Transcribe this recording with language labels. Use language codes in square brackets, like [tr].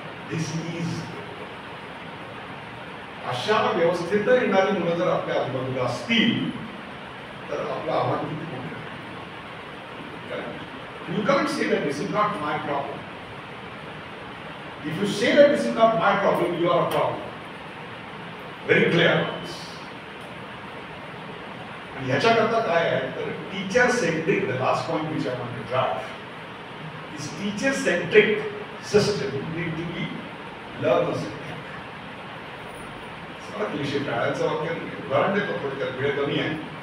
[mr] दिस is अशा व्यवस्थेत येणारी मुलं जर आपल्या आजूबाजूला असतील तर आपलं आव्हान किती मोठं आहे. [en] You can't say that this is not my problem. If you say that this is not my problem, you are a problem. Very clear about this. आणि ह्याच्याकरता काय आहे तर teacher centric, the last point which I want to drive is teacher centric system need to be learner centric. [mr] सगळं cliché टाळायचं वाक्य उदाहरण देतो, थोडक्यात वेळ कमी आहे.